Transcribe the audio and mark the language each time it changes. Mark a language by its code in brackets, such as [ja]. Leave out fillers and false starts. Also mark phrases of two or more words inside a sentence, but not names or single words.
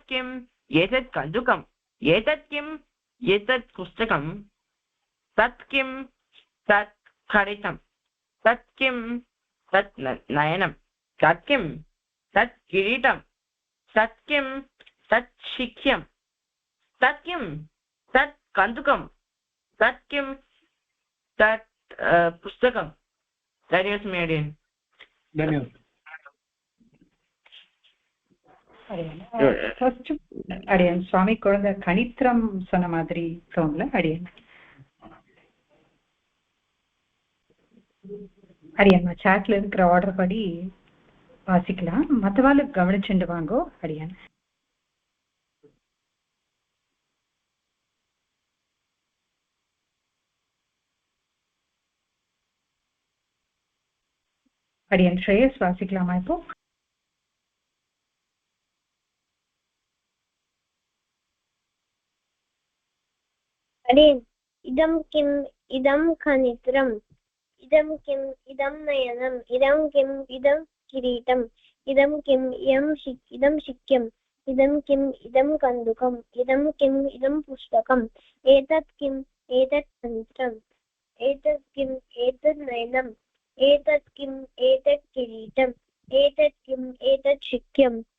[sa] किम्, एतत् कन्दुकम्, एतत् किम्, एतत् पुस्तकं, तत् किं, तत् खरितं, तत् किं, तत् नयनं, तत् किं, तत् किरीटं, तत् किं, तत् शिक्ष्यं, तत् किं, तत् कन्दुकं, तत् किं, तत् पुस्तकं. धन्यवादः. धन्यवादः. [ta] ஃபர்ஸ்ட் அடியன் சுவாமி குழந்தை கணித்திரம் சொன்ன மாதிரி தோணல. அடியன் சாட்ல இருக்கிற ஆர்டர் படி வாசிக்கலாம். மற்றவாள் கவனிச்சுட்டு வாங்கோ. அடியன் அடியன் ஸ்ரேயஸ் வாசிக்கலாமா இப்போ? [sa] इदं किम् इदं खनित्रम् इदं किम् इदं नयनम् इदं किम् इदं किरीटम् इदं किम् इदं शिक्यम् इदं किम् इदं कन्दुकम् इदं किम् इदं पुस्तकम् एतत् किम् एतत् खनित्रम् एतत् किम् एतत् नयनम् एतत् किम् एतत् किरीटम् एतत् किम् एतत् शिक्यम्